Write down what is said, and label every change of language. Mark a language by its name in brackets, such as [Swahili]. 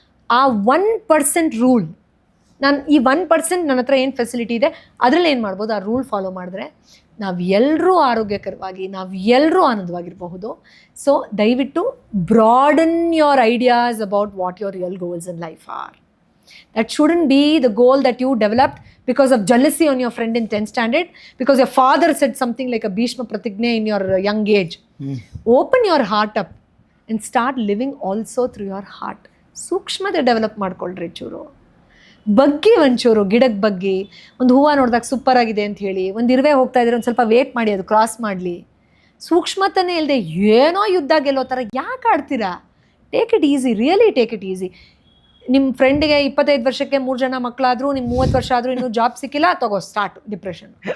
[Kannada] ಆ 1% ರೂಲ್, ನಾನು ಈ 1% ನನ್ನ ಹತ್ರ ಏನು ಫೆಸಿಲಿಟಿ ಇದೆ ಅದರಲ್ಲಿ ಏನು ಮಾಡ್ಬೋದು, ಆ ರೂಲ್ ಫಾಲೋ ಮಾಡಿದ್ರೆ ನಾವು ಎಲ್ಲರೂ ಆರೋಗ್ಯಕರವಾಗಿ, ನಾವು ಎಲ್ಲರೂ ಆನಂದವಾಗಿರಬಹುದು. [English] So ದಯವಿಟ್ಟು broaden your ideas about what your real goals in life are. That shouldn't be the goal that you developed because of jealousy on your friend in 10th standard, because your father said something like a Bhishma Pratigna in your young age. Open your heart up and start living also through your heart. [Kannada] ಸೂಕ್ಷ್ಮತೆ develop ಮಾಡ್ಕೊಳ್ರಿ ಚೂರು. ಬಗ್ಗಿ ಒಂಚೂರು ಗಿಡಕ್ಕೆ ಬಗ್ಗಿ, ಒಂದು ಹೂವು ನೋಡಿದಾಗ ಸೂಪರ್ ಆಗಿದೆ ಅಂತ ಹೇಳಿ, ಒಂದು ಇರುವೆ ಹೋಗ್ತಾ ಇದ್ರೆ ಒಂದು ಸ್ವಲ್ಪ ವೇಟ್ ಮಾಡಿ ಅದು ಕ್ರಾಸ್ ಮಾಡಲಿ. ಸೂಕ್ಷ್ಮತನೇ ಇಲ್ಲದೆ ಏನೋ ಯುದ್ಧ ಗೆಲ್ಲೋ ಥರ ಯಾಕೆ ಆಡ್ತೀರಾ? [English] Take it easy, really take it easy. [Kannada] ನಿಮ್ಮ ಫ್ರೆಂಡಿಗೆ 25 ವರ್ಷಕ್ಕೆ 3 ಜನ ಮಕ್ಕಳಾದರೂ, ನಿಮ್ಮ 30 ವರ್ಷ ಆದರೂ ಇನ್ನೂ ಜಾಬ್ ಸಿಕ್ಕಿಲ್ಲ, ತಗೋ ಸ್ಟಾರ್ಟ್ ಡಿಪ್ರೆಷನ್.